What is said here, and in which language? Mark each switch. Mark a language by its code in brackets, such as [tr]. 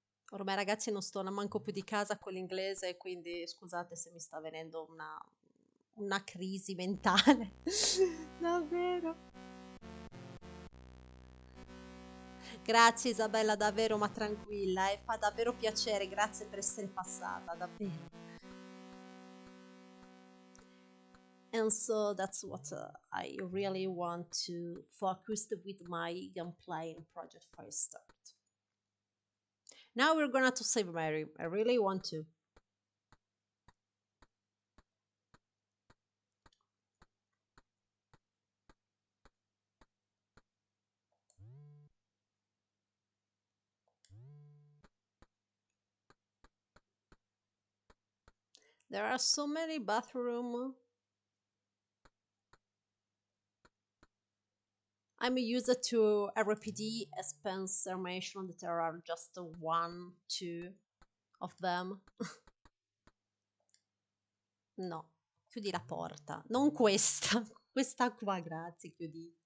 [it] Ormai ragazzi non sto manco più di casa con l'inglese, quindi scusate se mi sta venendo una crisi mentale. Davvero. Grazie Isabella, davvero, ma tranquilla, fa davvero piacere, grazie per essere passata, davvero. [en] And so that's what I really want to focus with my gameplay in Project Firestart. Now we're gonna to save Mary. I really want to. There are so many bathroom. I'm used to RPD, as Spencer mentioned that there are just one, two of them. [it] No, chiudi la porta. Non questa, questa qua, grazie, chiudi.